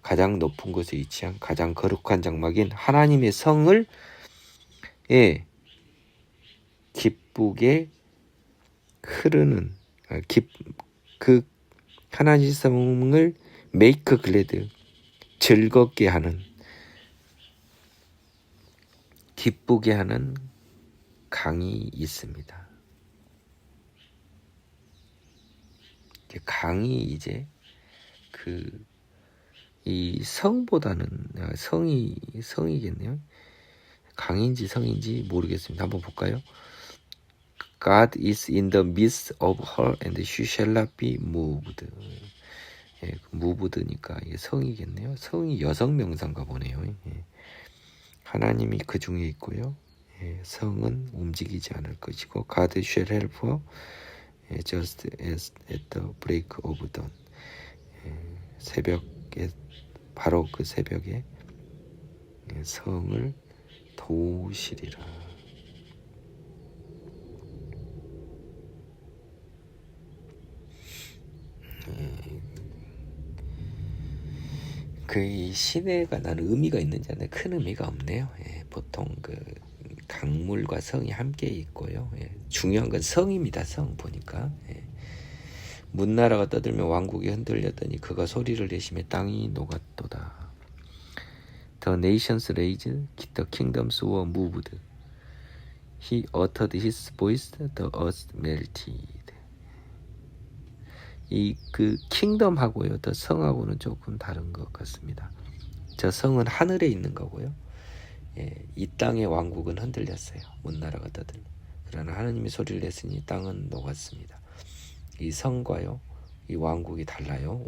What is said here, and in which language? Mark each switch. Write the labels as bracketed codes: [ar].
[ko] 가장 높은 곳에 위치한 가장 거룩한 장막인 하나님의 성을 기쁘게 흐르는, 그 하나님의 성을 [en] make glad, [ko] 즐겁게 하는, 기쁘게 하는 강이 있습니다. 강이 이제 이 성보다는, 성이겠네요. 강인지 성인지 모르겠습니다. 한번 볼까요? [en] God is in the midst of her and she shall not be moved. [ko] moved니까 이게 성이겠네요. 성이 여성 명사인가 보네요. 하나님이 그 중에 있고요. 성은 움직이지 않을 것이고, [en] God shall help her just as at the break of dawn. [ko] 새벽에 바로 그 새벽에 성을 도우시리라. 그 시내가 나는 의미가 있는지 아는데 큰 의미가 없네요. 보통 그 강물과 성이 함께 있고요. 중요한 건 성입니다. 성 보니까. 문나라가 떠들며 왕국이 흔들렸더니 그가 소리를 내시며 땅이 녹았도다. [en] The nations raged, the kingdoms were moved. He uttered his voice, the earth melted. [ko] 이 그 킹덤하고요, 더 성하고는 조금 다른 것 같습니다. 저 성은 하늘에 있는 거고요. 이 땅의 왕국은 흔들렸어요. 문나라가 떠들며. 그러나 하느님이 소리를 냈으니 땅은 녹았습니다. 이 성과요, 이 왕국이 달라요.